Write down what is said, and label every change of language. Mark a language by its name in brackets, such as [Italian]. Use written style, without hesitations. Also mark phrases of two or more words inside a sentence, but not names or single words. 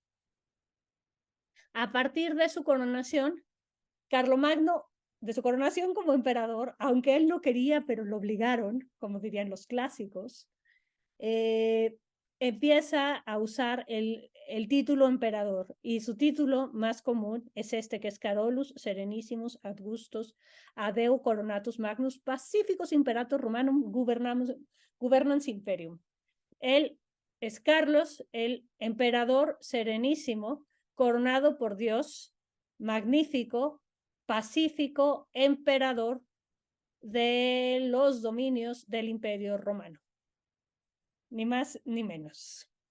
[Spanish] A partir de su coronación, Carlomagno, de su coronación como emperador, aunque él no quería, pero lo obligaron, como dirían los clásicos, empieza a usar el título emperador, y su título más común es este, que es [Latin] Carolus Serenissimus Augustus Adeu Coronatus Magnus Pacificus Imperator Romanum Governans Imperium. [Spanish] Él es Carlos, el emperador serenísimo, coronado por Dios, magnífico, pacífico, emperador de los dominios del Imperio Romano. Ni más ni menos.